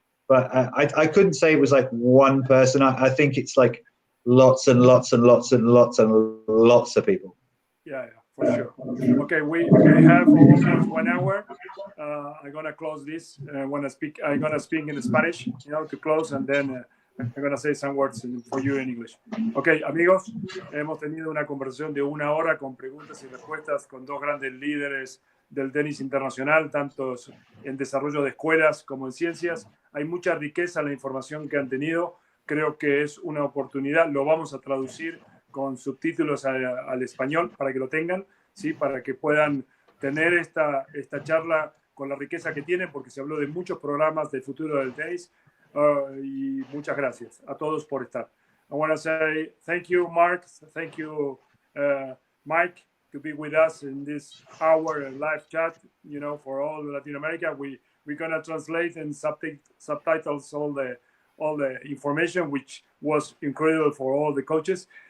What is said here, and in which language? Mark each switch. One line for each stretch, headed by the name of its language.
English: But I couldn't say it was like one person. I think it's like lots and lots and lots and lots and lots of people. Yeah, for sure. Okay, we have almost 1 hour. I'm gonna close this. I'm gonna speak in Spanish, you know, to close, and then I'm gonna say some words for you in English.
Spanish: Okay, amigos, hemos tenido una conversación de 1 hora con preguntas y respuestas con dos grandes líderes del tenis internacional, tanto en desarrollo de escuelas como en ciencias. Hay mucha riqueza en la información que han tenido. Creo que es una oportunidad. Lo vamos a traducir con subtítulos al español para que lo tengan, ¿sí? Para que puedan tener esta charla con la riqueza que tienen, porque se habló de muchos programas del futuro del tenis. Y muchas gracias a todos por estar.
English: I want to say thank you, Mark. Thank you, Mike, to be with us in this hour live chat, you know, for all Latin America. We're going to translate and subtitles all the information, which was incredible for all the coaches.